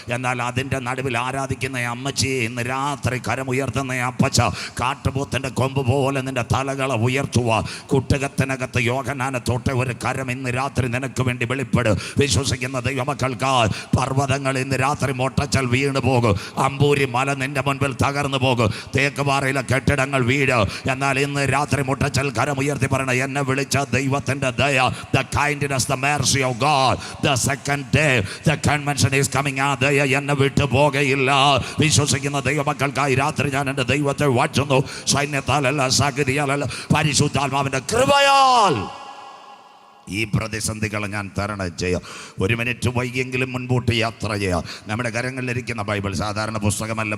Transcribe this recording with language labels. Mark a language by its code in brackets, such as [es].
[ml] എന്നാൽ അതിൻ്റെ നടുവിൽ ആരാധിക്കുന്ന അമ്മച്ചി, ഇന്ന് രാത്രി കരമുയർത്തുന്ന അപ്പച്ച, കാട്ടുപോത്തിൻ്റെ കൊമ്പ് പോലെ നിന്റെ തലകളെ ഉയർത്തുക. കുട്ടകത്തിനകത്ത് യോഹന്നാനെ തൊട്ട ഒരു കരം ഇന്ന് രാത്രി നിനക്ക് വേണ്ടി വെളിപ്പെടും. വിശ്വസിക്കുന്ന ദൈവമക്കൾക്ക് പർവ്വതങ്ങൾ ഇന്ന് രാത്രി മൊട്ടച്ചൽ വീണ് പോകും. അമ്പൂരി മല നിന്റെ മുൻപിൽ തകർന്നു പോകും. തേക്കുപാറയിലെ കെട്ടിടങ്ങൾ വീട്. എന്നാൽ ഇന്ന് രാത്രി മുട്ടച്ചൽ കരമുയർത്തി പറയണം, എന്നെ വിളിച്ച ദൈവത്തിൻ്റെ ദയ, [en] the kindness, the mercy of God, the second day the convention is coming. [ml] ആ ദയ എന്നെ വിട്ടു പോകുകയില്ല. വിശ്വസിക്കുന്ന ദൈവമക്കൾക്കായി രാത്രി ഞാൻ എൻ്റെ ദൈവത്തെ വാഴ്ത്തുന്നു. സൈന്യത്താലല്ല, ശക്തിയാലല്ല, പരിശുദ്ധാത്മാവിൻ്റെ കൃപയാൽ ഈ പ്രതിസന്ധികളെ ഞാൻ തരണം ചെയ്യാം. 1 മിനിറ്റ് വൈകിയെങ്കിലും മുൻപോട്ട് യാത്ര ചെയ്യാം. നമ്മുടെ കരങ്ങളിലിരിക്കുന്ന ബൈബിൾ സാധാരണ പുസ്തകമല്ല.